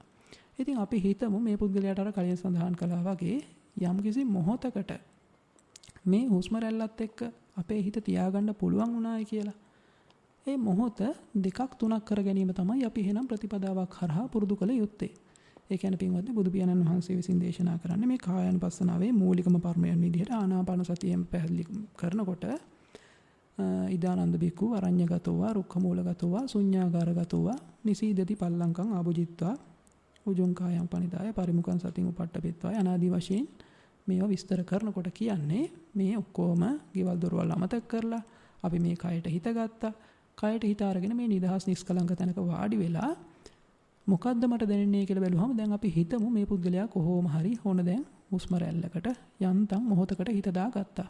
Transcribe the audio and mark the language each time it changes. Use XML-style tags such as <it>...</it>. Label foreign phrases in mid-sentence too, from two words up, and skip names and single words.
<si>ඉතින් අපි හිතමු මේ පුද්ගලයාට අර කලින් සඳහන් කළා වගේ යම්කිසි මොහොතකට මේ හුස්ම රැල්ලත් එක්ක අපේ හිත තියාගන්න පුළුවන් වුණායි කියලා. ඒ මොහොත දෙකක් තුනක් කර ගැනීම තමයි අපි එහෙනම් ප්‍රතිපදාවක් හරහා පුරුදු කළ යුත්තේ. ඒ කියන්නේ පින්වත්නි බුදු පියාණන් වහන්සේ විසින් දේශනා කරන්නේ මේ කායානුපස්සනාවේ මූලිකම පරමයන් විදිහට ආනාපාන සතියෙන් පැහැදිලි කරනකොට</si> <pi>ඉදානන්ද බික්කු අරඤ්‍යගතෝව, රුක්ඛමූලගතෝව, ශුඤ්ඤාගාරගතෝව, නිසීදති පල්ලංකං ආභුජිත්වා උජුං කායං පනිදාය පරිමුඛං සතින් උපට්ඨපෙත්වාය</pi> <si>අනාදි වශයෙන් මේවා විස්තර කරනකොට කියන්නේ මේ ඔක්කොම ගෙවල් දොරවල් අමතක කරලා අපි මේ කයට හිත ගත්තා. කයට හිත අරගෙන මේ නිදහස් නිස්කලංක තැනක වාඩි වෙලා මොකද්ද මට දැනෙන්නේ කියලා බැලුවම දැන් අපි හිතමු මේ පුද්ගලයා කොහොම හරි ඕන දැන් හුස්ම රැල්ලකට යන්තම් මොහොතකට හිත දාගත්තා.</si>